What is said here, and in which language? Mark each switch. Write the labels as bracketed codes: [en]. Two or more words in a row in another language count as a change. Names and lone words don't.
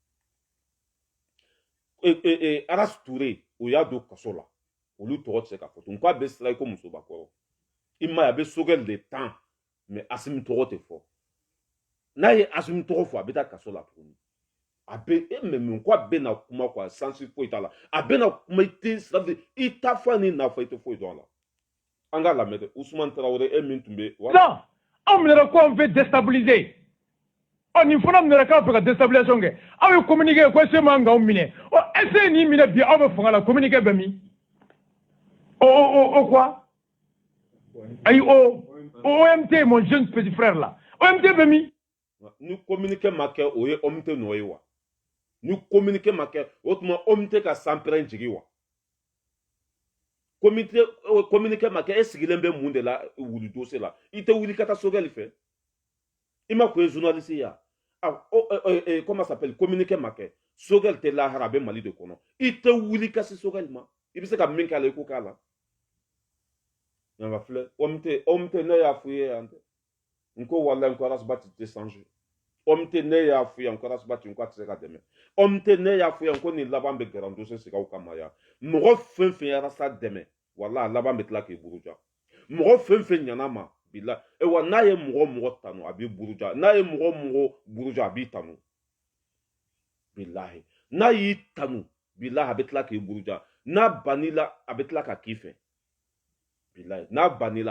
[bm] Aras Ture o y'a don kaso la olu tɔgɔ tɛ se ka fɔ tun k'a bɛ sira i ko musobakɔrɔ i ma ye a bɛ Sogɛl de tan mais Asimi tɔgɔ tɛ fɔ n'a ye Asimi tɔgɔ fɔ a bɛ taa kaso la tuguni a bɛ mais mun ko a bɛ na kuma quoi sansi foyi t'a la a bɛ na kuma i tɛ sira i t'a fɔ ni n'a fɔ i tɛ foyi dɔn a la an ka lamɛn Usumani Tarawele e min tun bɛ non anw minɛra ko an fɛ déstabiliser nin fana minɛra k'a fɛ ka déstabilisation kɛ aw ye communiqué ko se man k'aw minɛ [fr] est-ce que [bm] nin minɛ bi aw bɛ fanga la communiqué bɛ min quoi ayi OMT [fr] mon jeune petit frère là [bm] OMT bɛ min ni communiqué ma kɛ o ye OMT nɔ ye wa ni communiqué ma kɛ o tuma OMT ka sanpɛrɛn jigi wa communiqué ma kɛ e sigilen bɛ mun de la wuli dossier la i tɛ wuli ka taa Sogɛl fɛ i ma ko ye journaliste ya [fr] comment ça s'appelle [bm] communiqué ma kɛ Sogɛl tɛ lahara a bɛ Mali de kɔnɔ i tɛ wuli ka se Sogɛl ma i bɛ se ka min k'a la i ko k'a la nka filɛ OMT ne y'a f'u ye yan tɛ n ko walayi n ko Arasibati tɛ changer OMT ne y'a f'u ye n ko Arasibati n ko a tɛ se ka dɛmɛ OMT ne y'a f'u ye n ko nin laban bɛ gɛrɛ dossier sigi aw kama yan mɔgɔ fɛn fɛn ye Arasa dɛmɛ walayi a laban bɛ tila k'i buruja mɔgɔ fɛn fɛn ɲana ma bila wa n'a ye mɔgɔ tanu a b'i buruja n'a ye mɔgɔ buruja a b'i tanu bilahi n'a y'i tanu bilahi a bɛ tila k'i buruja n'a banila a bɛ tila ka k'i fɛ bilahi n'a banila a